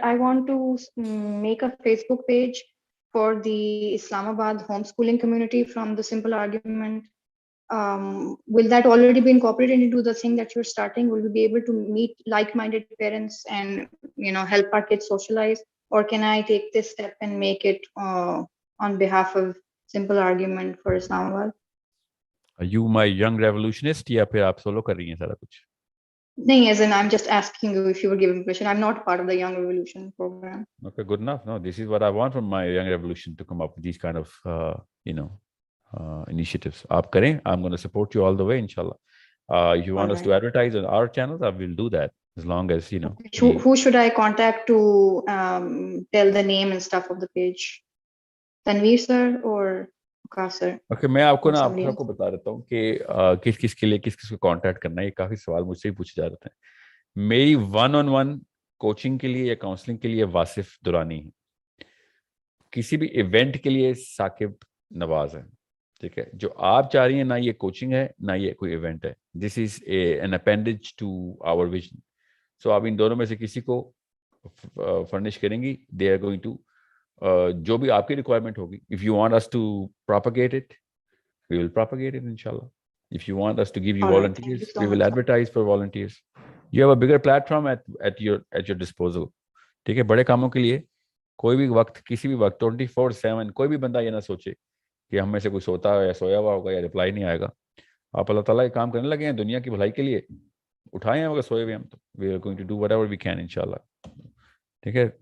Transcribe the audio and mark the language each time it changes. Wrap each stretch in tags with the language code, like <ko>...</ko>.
<en>I want to make a Facebook page for the Islamabad homeschooling community from the Simple Argument. Will that already be incorporated into the thing that you're starting? Will we be able to meet like-minded parents and, you know, help our kids socialize? Or can I take this step and make it on behalf of Simple Argument for Islamabad? Are you my young revolutionist</en> <ur>یا پھر آپ solve کر رہی ہیں سارا کچھ؟</ur> <en>نہیں, as in I'm just asking you if you were giving permission. I'm not part of the Young Revolution program. Okay, good enough. No, this is what I want from my young revolution, to come up with these kind of, you know, initiatives.</en> <ur>آپ کریں,</ur> <en>I'm going to support you all the way, inshallah. If you want us to advertise on our channels, I will do that, as long as, you know. Who should I contact to tell the name and stuff of the page? Tanveer sir or Waqas sir?</en> <ur>Okay, میں آپ کو نا آپ کو بتا دیتا ہوں کہ کس کس کے لیے کس کس کو کانٹیکٹ کرنا ہے. یہ کافی سوال مجھ سے ہی پوچھے جا رہے ہیں. میری 1-on-1 کوچنگ کے لیے یا کاؤنسلنگ کے لیے واصف درانی ہے. کسی بھی ایونٹ کے لیے ثاقب نواز ہے. ٹھیک ہے. جو آپ چاہ رہی ہیں نہ یہ کوچنگ ہے نہ یہ کوئی ایونٹ ہے.</ur> <en>This is an appendage to our vision.</en> <ur>سو آپ ان دونوں میں سے کسی کو فرنش کریں گی.</ur> <en>they are going to</en> <ur>جو بھی آپ کی ریکوائرمنٹ ہوگی.</ur> <en>If you want us to propagate it we will propagate it انشاءاللہ. If you want us to give you All right, thank volunteers, you so we will much. advertise for volunteers. You have a bigger platform at your disposal.</en> <ur>ٹھیک ہے. بڑے کاموں کے لیے کوئی بھی وقت کسی بھی وقت 24/7 کوئی بھی بندہ یہ نہ سوچے کہ ہم میں سے کوئی سوتا ہے یا سویا ہوا ہوگا یا ریپلائی نہیں آئے گا. آپ اللہ تعالیٰ یہ کام کرنے لگے ہیں دنیا کی بھلائی کے لیے. اٹھائے ہیں مگر سوئے ہوئے ہم تو</ur> <en>we are going to do whatever we can</en> <ur>انشاءاللہ. ٹھیک ہے.</ur>